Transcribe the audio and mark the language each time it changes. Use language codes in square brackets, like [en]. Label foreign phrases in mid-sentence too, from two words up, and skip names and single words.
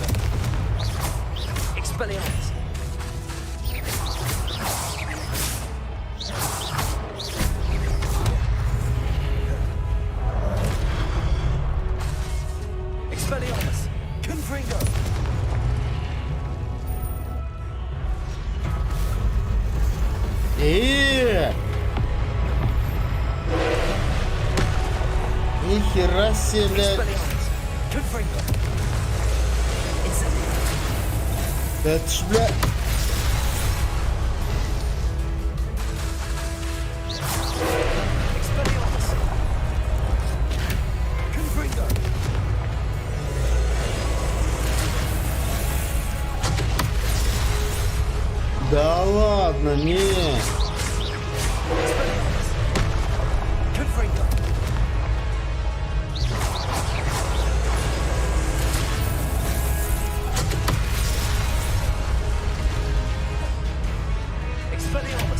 [ru] Expelliarmus. Expelliarmus. Confringo. Нихера себе, блядь. Expelliarmus. Confringo. Incendio. Да это ж, блядь. Expelliarmus. Confringo. Да ладно, не. Expelliarmus. Confringo. Expelliarmus.